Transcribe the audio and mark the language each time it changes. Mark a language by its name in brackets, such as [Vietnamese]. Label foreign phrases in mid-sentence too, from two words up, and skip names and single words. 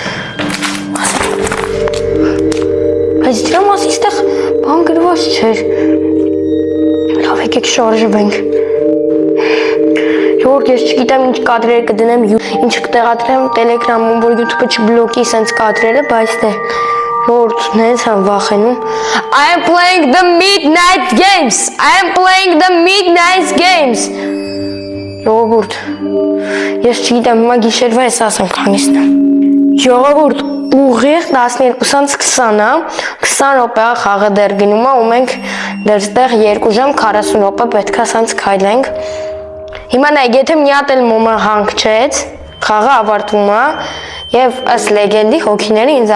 [Armenian] Բայց դրա մասի այստեղ բան գրված չէր։ Լավ, եկեք շարժվենք։ Ժողովուրդ, ես չգիտեմ ինչ կադրեր կդնեմ, ինչ կտեղադրեմ Telegram-ում, որ YouTube-ը չբլոկի սենց կադրերը, բայց դե Ժողովուրդ, նենց եմ վախենում։ [English] I am playing the midnight games. I am playing the midnight games. [Armenian] Ժողովուրդ, ես չգիտեմ, հիմա գիշերվա ես ասեմ քանիսն եմ։ Ժողովուրդ, ուղիղ 12-ից 20-ը, 20 րոպե խաղը դեռ գնում է ու մենք դեռստեղ 2 ժամ 40 րոպե պետք է սենց քայլենք։ Հիմա նայեք, եթե մի հատ էլ մոմը հանգչեց, խաղը ավարտվում է եւ ըստ լեգենդի հոգիները ինձ